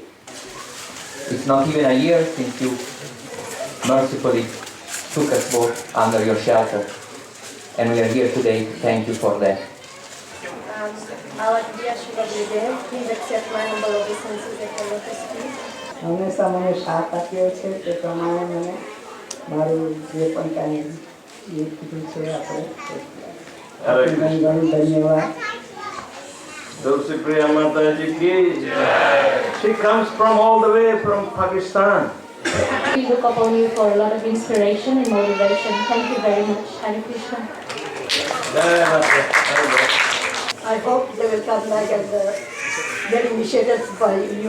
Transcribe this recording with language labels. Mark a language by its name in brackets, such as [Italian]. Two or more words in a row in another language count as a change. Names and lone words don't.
[English] It's not even a year since you mercifully took us both under your shelter, and we are here today to thank you for that. Our dear Shri, please accept my humble obeisances at your lotus feet. [Gujarati] હંમેશા મને સાથ આપ્યો છે તે પ્રમાણે મને મારું જે પણ કાંઈ કીધું છે આપણે ઘણું ઘણું ધન્યવાદ. [Hindi] व्यादव्यासप्रिया माताजी की जय. [English] She comes from all the way from Pakistan. We look upon you for a lot of inspiration and motivation. Thank you very much. Hare Krishna. I hope they will come back and get initiated by you.